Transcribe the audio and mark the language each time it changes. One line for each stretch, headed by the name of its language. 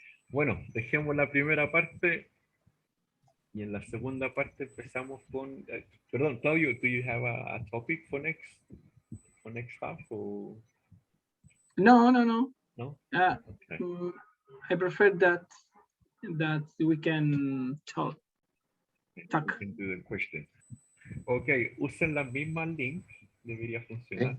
Spanish: Bueno, dejemos la primera parte y en la segunda parte empezamos con... perdón,
English: Claudio, do you have a topic for next half? Or... No. No? Okay. I prefer that we can talk. We can do the questions.
Spanish: Ok, usen la misma link, debería funcionar.